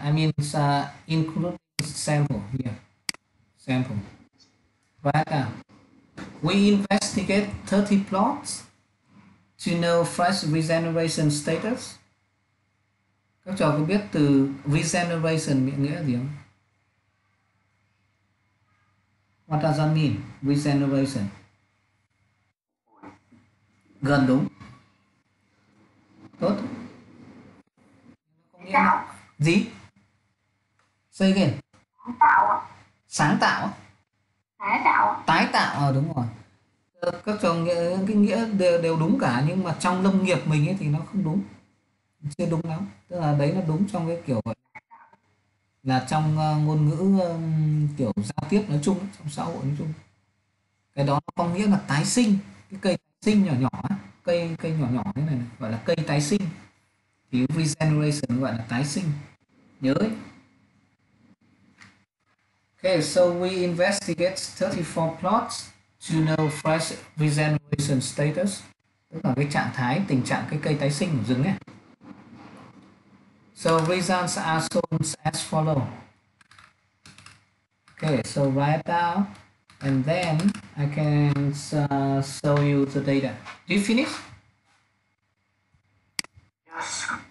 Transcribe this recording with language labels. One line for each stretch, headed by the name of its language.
English: I mean include sample here. Sample. Write down. We investigate 30 plots to know fresh regeneration status.
Vietnamese: Các trò có biết từ regeneration nghĩa gì không?
English: What does that mean? Regeneration.
Vietnamese: Gần đúng. Tốt. Tạo. Gì?
English: Say again.
Vietnamese: Tạo. Sáng tạo. Tái tạo. Tái tạo, đúng rồi. Các trò cái nghĩa đều đúng cả, nhưng mà trong lâm nghiệp mình ấy thì nó không đúng, chưa đúng lắm. Tức là đấy nó đúng trong cái kiểu là trong ngôn ngữ kiểu giao tiếp nói chung, trong xã hội nói chung. Cái đó nó có nghĩa là tái sinh, cái cây tái sinh nhỏ nhỏ, cây nhỏ nhỏ thế này, gọi là cây tái sinh, thì regeneration gọi là tái sinh, nhớ ấy.
English: Okay, so we investigate 34 plots to know fresh regeneration status,
Vietnamese: tức là cái trạng thái, tình trạng cái cây tái sinh của rừng ấy.
English: So results are shown as follow. Okay, so write down, and then I can show you the data. Do you finish? Yes.